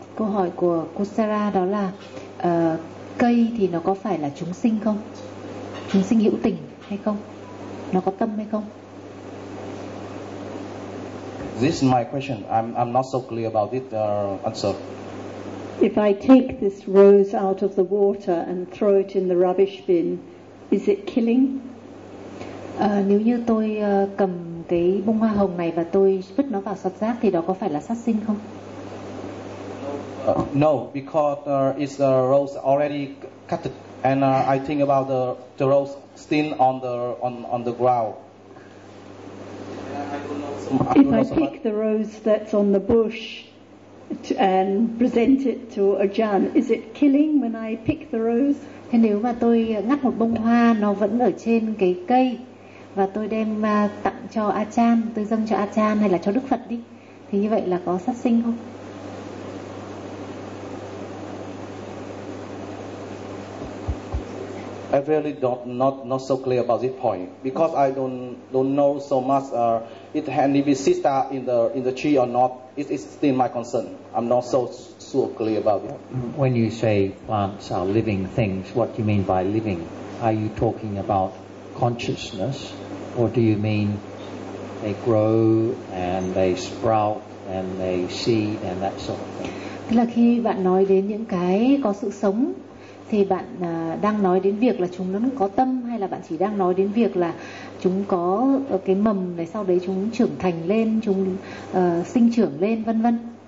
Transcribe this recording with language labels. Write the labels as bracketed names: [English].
[Vietnamese] Câu hỏi của cô Sarah đó là cây thì nó có phải là chúng sinh không? Chúng sinh hữu tình hay không? Nó có tâm hay không? [English] This is my question. I'm not so clear about this answer. If I take this rose out of the water and throw it in the rubbish bin, is it killing? [Vietnamese] Nếu như tôi cầm cái bông hoa hồng này và tôi vứt nó vào sọt rác, thì đó có phải là sát sinh không? [English] No, because it's the rose already cut, and I think about the rose still on the ground. If I pick the rose that's on the bush and present it to Ajahn, is it killing when I pick the rose? [Vietnamese] Thế nếu mà tôi ngắt một bông hoa, nó vẫn ở trên cái cây, và tôi đem tặng cho Achan, tôi dâng cho Achan hay là cho Đức Phật đi, thì như vậy là có sát sinh không? [English] I really not so clear about this point because I don't know so much. It can be sister in the tree or not. It is still my concern. I'm not so clear about it. When you say plants are living things, what do you mean by living? Are you talking about consciousness, or do you mean they grow and they sprout and they seed and that sort of thing? [Vietnamese] Thế là khi bạn nói đến những cái có sự sống thì bạn đang nói đến việc là chúng nó có tâm, hay là bạn chỉ đang nói đến việc là chúng có cái mầm này, sau đấy chúng trưởng thành lên, chúng sinh trưởng lên, vân vân.